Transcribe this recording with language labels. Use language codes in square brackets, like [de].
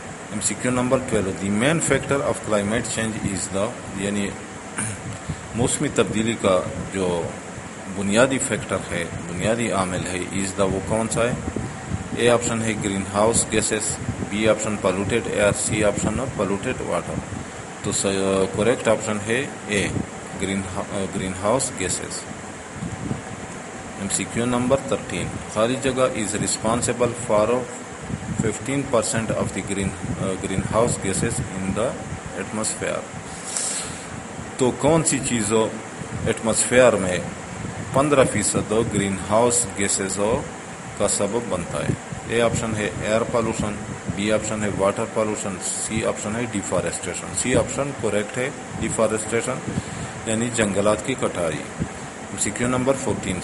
[en] M C Q number 12. The main factor of climate change is the, [ur] یعنی موسمی تبدیلی کا جو بنیادی فیکٹر ہے، بنیادی عامل ہے، از دا، وہ کون سا ہے؟ اے آپشن ہے green house gases, be option polluted year, C option polluted water. تو کریکٹ آپشن ہے اے، green house gases. [en] M C Q number 13. خالی جگہ is responsible for 15% of the greenhouse gases in the atmosphere. [ur] تو کون سی چیزوں atmosphere میں 15% green house gases کا سبب بنتا ہے؟ اے آپشن ہے ایئر پالوشن، بی آپشن ہے واٹر پالوشن، سی آپشن ہے ڈیفارسٹیشن. سی آپشن کریکٹ ہے، ڈیفارسٹیشن یعنی جنگلات کی کٹائی. سی کیو نمبر 14.